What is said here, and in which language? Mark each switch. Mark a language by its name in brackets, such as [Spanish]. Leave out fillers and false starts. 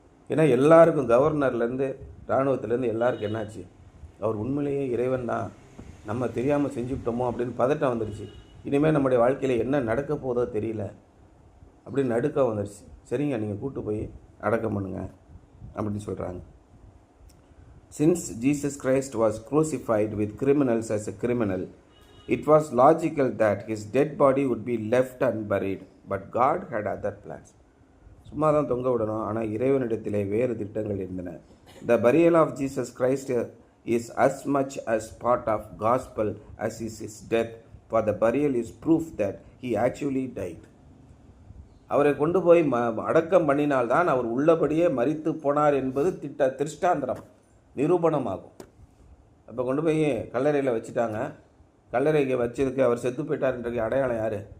[Tamil] ஏன்னா எல்லாருக்கும், கவர்னர்லேருந்து இராணுவத்துலேருந்து எல்லாருக்கும் என்னாச்சு? அவர் உண்மையிலேயே இறைவன் தான், நம்ம தெரியாமல் செஞ்சுவிட்டோமோ அப்படின்னு பதட்டம் வந்துடுச்சு. இனிமேல் நம்முடைய வாழ்க்கையில் என்ன நடக்க போதோ தெரியல அப்படின்னு நடுக்கம் வந்துடுச்சு. சரிங்க நீங்கள் கூட்டு போய் அடக்கம் பண்ணுங்க அப்படின்னு சொல்கிறாங்க. [English] Since Jesus Christ was crucified with criminals as a criminal, it was logical that his dead body would be left unburied. But God had other plans. [Tamil] சும்மா தான் தொங்க விடணும், ஆனால் இறைவனிடத்திலே வேறு திட்டங்கள் இருந்தன. [English] The burial of Jesus Christ is as much as part of gospel as is his death, for the burial is proof that he actually died. [Tamil] அவரை கொண்டு போய் அடக்கம் பண்ணினால்தான் அவர் உள்ளபடியே மரித்து போனார் என்பது திருஷ்டாந்தரம், நிரூபணமாகும். அப்போ கொண்டு போய் கல்லறையில் வச்சுட்டாங்க. கல்லறைக்கு வச்சதுக்கு அவர் செத்து போயிட்டார்ன்றது அடையாளம் யார்?